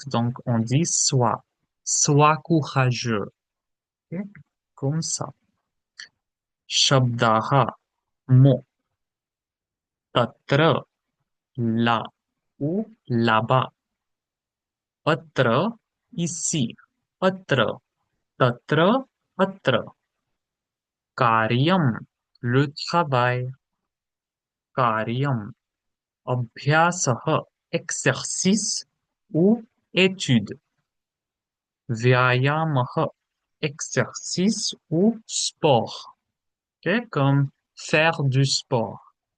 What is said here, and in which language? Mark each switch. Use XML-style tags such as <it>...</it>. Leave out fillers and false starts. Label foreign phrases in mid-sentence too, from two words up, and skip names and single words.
<fr>Donc, on dit soit. Sois courageux. Ok? Comme ça. Shabdaha, mot. Tatra, là ou là-bas. Atra, ici.</fr> <sa>अत्र, तत्र, अत्र.</sa> <fr>Karyam, le travail. Karyam. Abhyasaha, exercice ou étude. Vyayamaha, exercice ou sport. Ok, comme faire du sport.</fr>